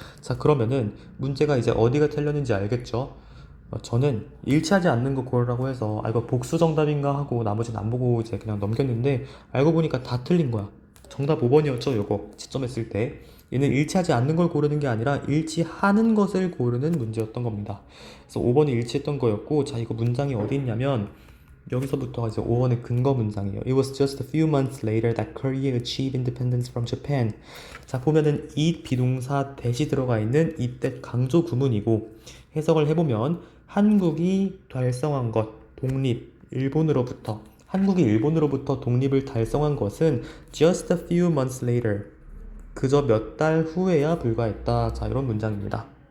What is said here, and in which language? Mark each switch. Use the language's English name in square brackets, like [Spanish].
[Korean] 자, 그러면은 문제가 이제 어디가 틀렸는지 알겠죠? 저는 일치하지 않는 거 고르라고 해서 이거 복수 정답인가 하고 나머지는 안 보고 이제 그냥 넘겼는데, 알고 보니까 다 틀린 거야. 정답 5번이었죠, 요거 채점했을 때. 얘는 일치하지 않는 걸 고르는 게 아니라 일치하는 것을 고르는 문제였던 겁니다. 그래서 5번이 일치했던 거였고, 자, 이거 문장이 어디 있냐면 여기서부터가 이제 5번의 근거 문장이에요. [English] It was just a few months later that Korea achieved independence from Japan. [Korean] 자, 보면은 이 비동사 대시 들어가 있는 이때 강조 구문이고, 해석을 해보면 한국이 달성한 것, 독립, 일본으로부터, 한국이 일본으로부터 독립을 달성한 것은 [English] just a few months later, [Korean] 그저 몇 달 후에야 불과했다. 자, 이런 문장입니다.